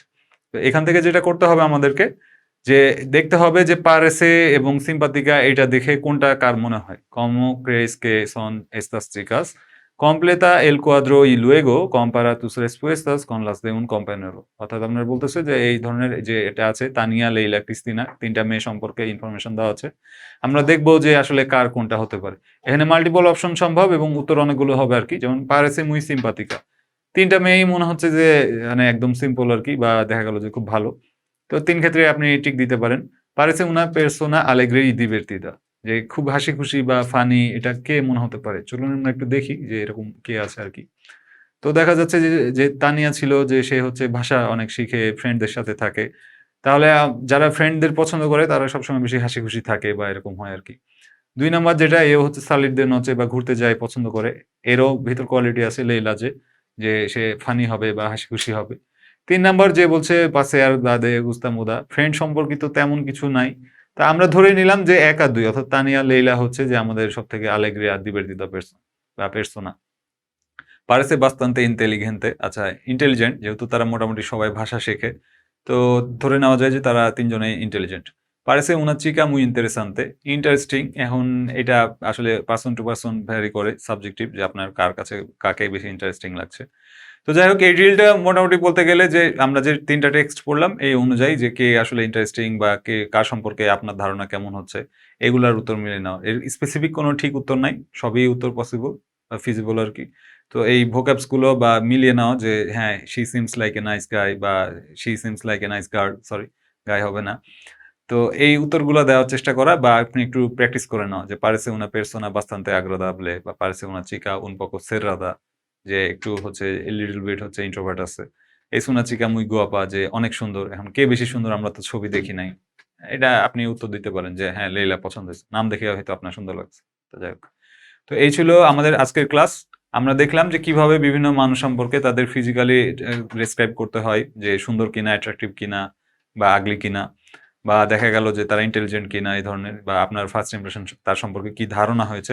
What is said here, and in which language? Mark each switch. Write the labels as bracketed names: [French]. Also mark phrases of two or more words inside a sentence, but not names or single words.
[Bangla] তো এখান থেকে যেটা করতে হবে আমাদেরকে যে দেখতে হবে যে parece এবং simpática এটা দেখে কোনটা কার মনে হয়। [Spanish] ¿Cómo crees que son estas chicas? Completa el cuadro y luego compara tus respuestas con las de un compañero. [Bangla] অর্থাৎ আপনার বলতেছে যে এই ধরনের যে এটা আছে তানিয়া, লেইলা, ক্রিস্টিনা ৩ টা মেয়ে সম্পর্কে ইনফরমেশন দেওয়া আছে। আমরা দেখব যে আসলে কার কোনটা হতে পারে। এখানে মাল্টিপল অপশন সম্ভব এবং উত্তর অনেকগুলো হবে আরকি। যেমন [Spanish] parece muy simpática [Bangla] ৩ টা মেয়েই মনে হচ্ছে যে মানে একদম সিম্পল আরকি বা দেখা গেল যে খুব ভালো। তো ৩ ক্ষেত্রে আপনি টিক দিতে পারেন। [Spanish] Parece una persona alegre y divertida [Bangla] যে খুব হাসিখুশি বা ফানি এটা কে মনে হতে পারে? চলুন আমরা একটু দেখি যে এরকম কে আছে আরকি। তো দেখা যাচ্ছে যে তানিয়া ছিল যে সে হচ্ছে ভাষা অনেক শিখে, ফ্রেন্ডদের সাথে থাকে। তাহলে যারা ফ্রেন্ডদের পছন্দ করে তারা সবসময় বেশি হাসিখুশি থাকে বা এরকম হয় আরকি। ২ নাম্বার যেটা এও হচ্ছে সালিডদের নচে বা ঘুরতে যায় পছন্দ করে। এরও ভিতর কোয়ালিটি আছে লেইলা যে সে ফানি হবে বা হাসিখুশি হবে। ৩ নাম্বার যে বলছে পাসেয়ার দাদে গুস্তামুদা ফ্রেন্ড সম্পর্কিত তেমন কিছু নাই। তা আমরা ধরে নিলাম যে ১ আর ২ অর্থাৎ তানিয়া, লেইলা হচ্ছে যে আমাদের সবথেকে [Spanish] alegría divertida persona. Parece bastante inteligente [Bangla] আচ্ছা ইন্টেলিজেন্ট যেহেতু তারা মোটামুটি সবাই ভাষা শেখে। তো ধরে নেওয়া যায় যে তারা ৩ জনেই ইন্টেলিজেন্ট। [Spanish] Parece una chica muy interesante, [Bangla] ইন্টারেস্টিং এখন এটা আসলে [English] person to person vary [Bangla] করে সাবজেক্টিভ যে আপনার কার কাছে কাকে বেশি ইন্টারেস্টিং লাগছে। তো যাই হোক এই রিলটা মোটামুটি বলতে গেলে যে আমরা যে ৩ টা টেক্সট পড়লাম এই অনুযায়ী যে কে আসলে ইন্টারেস্টিং বা কে কার সম্পর্কে আপনার ধারণা কেমন হচ্ছে এগুলার উত্তর মিলিয়ে নেওয়া। এর স্পেসিফিক কোনো ঠিক উত্তর নাই। সবই উত্তর পসিবল বা ফিজিবল আরকি। তো এই ভোক্যাবস গুলো বা মিলিয়ে নেওয়া যে হ্যাঁ, [English] she seems like a nice guy বা she seems like a nice girl সরি গাই [Bangla] হবে না। তো এই উত্তরগুলা দেওয়ার চেষ্টা করা বা আপনি একটু প্র্যাকটিস করে নেওয়া যে [Spanish] parece una persona bastante agradable [Bangla] বা [Spanish] parece una chica un poco cerrada [Bangla] যে একটু হচ্ছে [English] little bit [Bangla] হচ্ছে ইন্ট্রোভার্ট আছে। [Spanish] es una chica muy guapa [Bangla] যে অনেক সুন্দর। এখন কে বেশি সুন্দর আমরা তো ছবি দেখি নাই। এটা আপনি উত্তর দিতে পারেন যে হ্যাঁ, লাইলা পছন্দ হইছে। নাম দেখে হয়তো আপনার সুন্দর লাগছে। তো যাই হোক। তো এই ছিল আমাদের আজকের ক্লাস। আমরা দেখলাম যে কিভাবে বিভিন্ন মানুষ সম্পর্কে তাদের ফিজিক্যালি ডেসক্রাইব করতে হয় যে সুন্দর কিনা, অ্যাট্রাকটিভ কিনা বা আগলি কিনা বা দেখা গেল যে তারা ইন্টেলিজেন্ট কিনা এই ধরনের বা আপনার [English] first impression [Bangla] তার সম্পর্কে কি ধারণা হয়েছে।